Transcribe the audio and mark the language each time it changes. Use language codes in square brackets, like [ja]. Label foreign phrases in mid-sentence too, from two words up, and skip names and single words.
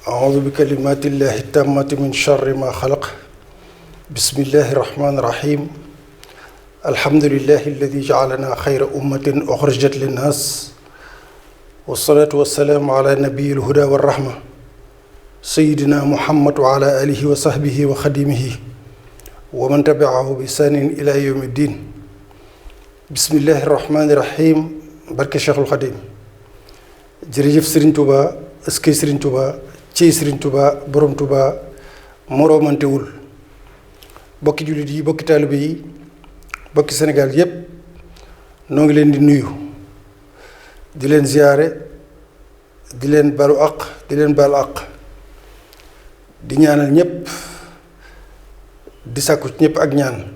[ar] أعوذ بكلمات الله التامة من شر ما خلق بسم الله الرحمن الرحيم الحمد لله الذي جعلنا خير أمة أخرجت للناس والصلاة والسلام على نبي الهدى والرحمة سيدنا محمد وعلى آله وصحبه وخديمه ومن تبعه بإحسان إلى يوم الدين بسم الله الرحمن الرحيم [wo] barke Cheikhul Khadim jërëjëf Serigne Touba eskay Serigne Touba ci Serigne Touba borom Touba moroomantewul bokki jullit yi bokki taalibe yi bokki Sénégal yépp noo ngi leen di nuyu di leen ziyaare di leen balu àq di leen balu àq di ñaanal ñépp di sàkku ñépp ak ñaan